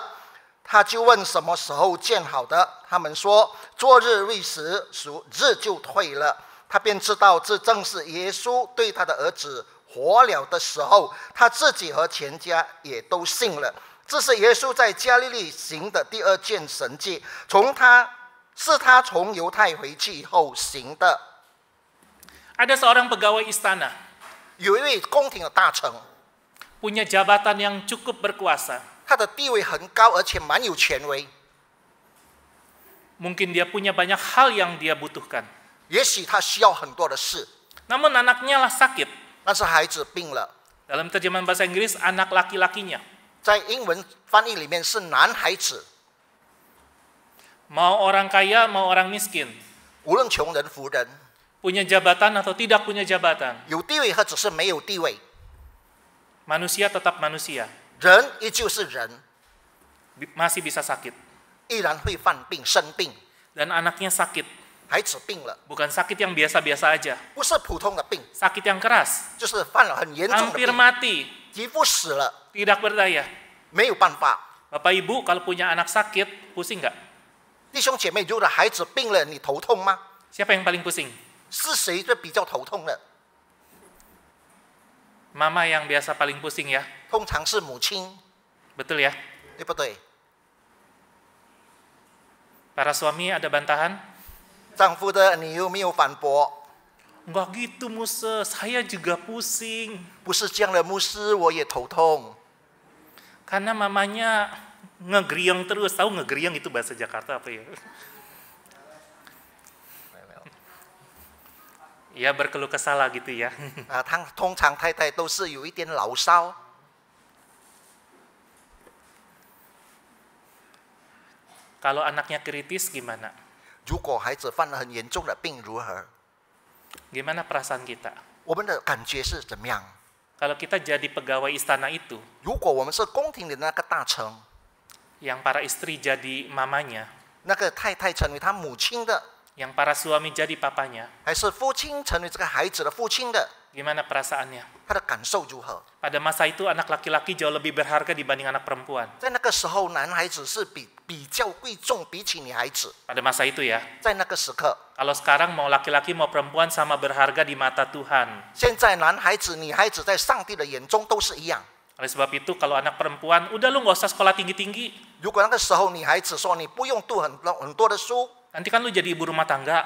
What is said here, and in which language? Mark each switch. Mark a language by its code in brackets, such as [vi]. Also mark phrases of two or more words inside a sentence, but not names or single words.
[zh] 他就问什么时候见好的，他们说昨日未时，属日就退了。他便知道这正是耶稣对他的儿子活了的时候，他自己和全家也都信了。这是耶稣在加利利行的第二件神迹，他从犹太回去以后行的。 [id] Ada seorang pegawai istana, [zh] 有一位宫廷的大臣， [id] punya jabatan yang cukup berkuasa. [zh] 他的地位很高，而且蛮有权威。 [id] Mungkin dia punya banyak hal yang dia butuhkan. [zh] 也许他需要很多的事， [id] Namun anaknya lah sakit. [zh] 但是孩子病了。 [id] Dalam terjemahan bahasa Inggris, anak laki-lakinya. [zh] 在英文翻译里面是男孩子， [id] Mau orang kaya, mau orang miskin. [zh] 无论穷人富人， [id] Punya jabatan atau tidak punya jabatan. [zh] 有地位或者是没有地位， [id] Manusia tetap manusia. [zh] 人依旧是人， [id] Masih bisa sakit. [zh] 依然会犯病生病。 [id] Dan anaknya sakit. [zh] 孩子病了， [id] Bukan sakit yang biasa-biasa aja. [zh] 不是普通的病， [id] Sakit yang keras. [zh] 就是犯了很严重的 [id] Hampir [zh] 病， [id] mati. [zh] 几乎死了， [id] Tidak berdaya. [zh] 没有办法。 [id] Bapak Ibu kalau punya anak sakit, pusing nggak? [zh] 弟兄姐妹，如果孩子病了，你头痛吗？ [id] Siapa yang paling pusing? [zh] 是谁最比较头痛的？ [id] Mama yang biasa paling pusing ya. [zh] 通常是母亲， [id] Betul ya? [zh] 对不对？ [id] Para suami ada bantahan? [zh] 丈夫的，你有没有反驳？ [id] Enggak gitu Musa, saya juga pusing. [zh] 不是这样的，牧师，我也头痛。 [id] Karena mamanya ngegeriang terus. Tahu ngegeriang itu bahasa Jakarta apa ya? Ya berkeluh kesah lah gitu ya. [zh] 通常太太都是有一点牢骚。 [id] Kalau anaknya kritis gimana? [zh] 如果孩子犯了很严重的病，如何？ [id] Gimana perasaan kita? [zh] 我们的感觉是怎么样？ [id] Kalau kita jadi pegawai istana itu, [zh] 如果我们是宫廷里的那个大臣， [id] yang para istri jadi mamanya, [zh] 那个太太成为他母亲的， [id] yang para suami jadi papanya, [zh] 还是父亲成为这个孩子的父亲的， [id] gimana perasaannya? [zh] 他的感受如何？ [id] Pada masa itu anak laki-laki jauh lebih berharga dibanding anak perempuan. [zh] 在那个时候，男孩子是比较贵重，比起女孩子。 [id] Pada masa itu ya. [zh] 在那个时刻， [id] Kalau sekarang mau laki-laki mau perempuan sama berharga di mata Tuhan. [zh] 现在男孩子、女孩子在上帝的眼中都是一样。 [id] Oleh sebab itu kalau anak perempuan, udah lu nggak usah sekolah tinggi-tinggi. [zh] 如果那个时候女孩子说你不用读很多的书， [id] Nanti kan lu jadi ibu rumah tangga.